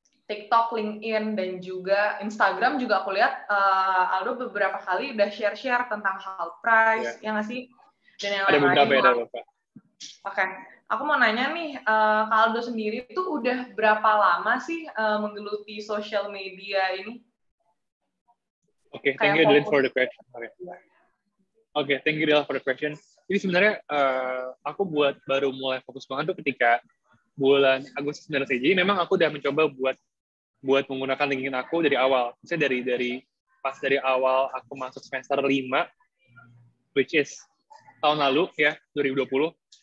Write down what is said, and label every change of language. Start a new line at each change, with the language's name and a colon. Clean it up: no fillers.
Indonesian: TikTok, LinkedIn, dan juga Instagram juga aku lihat Aldo beberapa kali udah share-share tentang hal price, ya nggak sih? Dan yang ada beberapa ya, ada beberapa. Oke. Aku mau nanya nih, Kak Aldo sendiri itu udah berapa lama sih menggeluti social media ini?
English: Oke, thank you Dylan for the question. Oke, thank you Dylan for the question.
Indonesian: Jadi sebenarnya aku baru mulai fokus banget tuh ketika bulan Agustus sebenarnya. Jadi memang aku udah mencoba buat menggunakan LinkedIn aku dari awal. Misalnya dari awal aku masuk semester 5,
English: which is
Indonesian: tahun lalu ya, 2020.